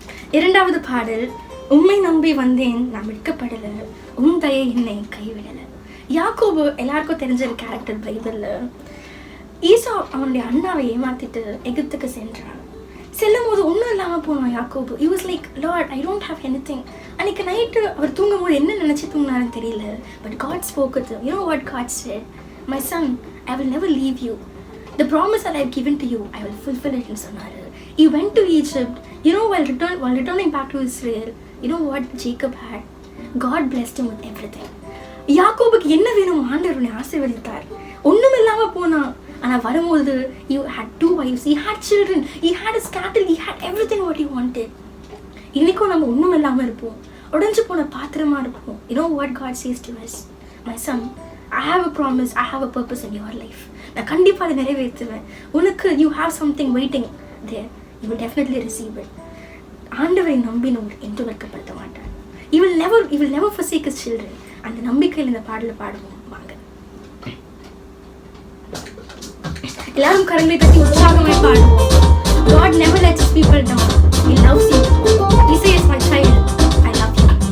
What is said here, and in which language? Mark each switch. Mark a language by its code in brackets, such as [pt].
[ta] இரண்டாவது பாடல், உம்மை நம்பி வந்தேன், நான் மீட்கப்படல, உம் தயை என்னை கைவிடல. யாக்கோபு எல்லாருக்கும் தெரிஞ்ச ஒரு கேரக்டர் பைபிள்ல. ஈசா அவனுடைய அண்ணாவை ஏமாத்திட்டு எகிப்துக்கு சென்றான். செல்லும் போது ஒன்றும் இல்லாமல் போனான் யாக்கோபு. [en] He was like, Lord, I don't have anything. [ta] அன்னைக்கு நைட்டு அவர் தூங்கும் போது என்ன நினைச்சு தூங்கினாருன்னு தெரியல. [en] But God spoke to him. You know what God said? My son, I will never leave you. The promise that I have given to you, I will fulfill it [ta] ன்னு சொன்னாரு. [en] He went to Egypt. You know, while returning back to Israel, you know what Jacob had? God blessed him with everything. [ta] யாக்கோபுக்கு என்ன வேணும் ஆண்டவரை ஆசீர்வதித்தார். ஒன்றும் இல்லாமல் போனான். ஆனால் வரும்போது [en] he had 2 wives, he had children, he had his cattle, he had everything what he wanted. [ta] இன்னைக்கும் நம்ம ஒன்றும் இல்லாமல் இருப்போம், உடஞ்சு போன பாத்திரமா இருப்போம். [en] You know what God says to us? My son, I have a promise, I have a purpose in your life. [ta] நான் கண்டிப்பாக அதை நிறைவேற்றுவேன். உனக்கு [en] you have something waiting there. You will definitely receive it. [ta] ஆண்டவரை நம்பினோர் என்று வெட்கப்படுத்த மாட்டார். [en] He will never forsake his children. [ta] அந்த நம்பிக்கையில் இந்த பாடலை பாடுவோம் வாங்க. எல்லாரும் கரங்களை தட்டி உற்சாகமாய் பாடுவோம். [en] God never lets his people down. He loves you. He says, my child, I love you.